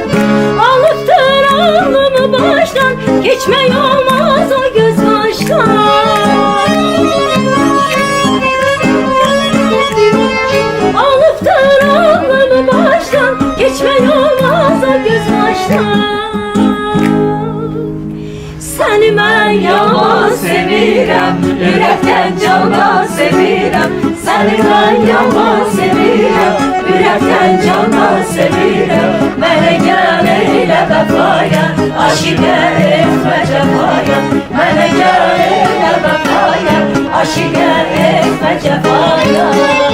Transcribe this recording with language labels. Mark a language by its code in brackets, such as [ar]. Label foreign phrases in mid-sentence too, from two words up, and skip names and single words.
[tr] Alıptır alnımı baştan, geçmek olmaz o göz baştan. Geçmek olmaz o göz baştan. Seni ben [az] yaman sevirəm, ürəkdən cana sevirəm. [tr] Seni ben [az] yaman sevirəm, ürəkdən cana sevirəm. Mənə gəl elə vəfaya, aşiqə etmə cəfaya. Mənə gəl elə vəfaya, aşiqə etmə cəfaya.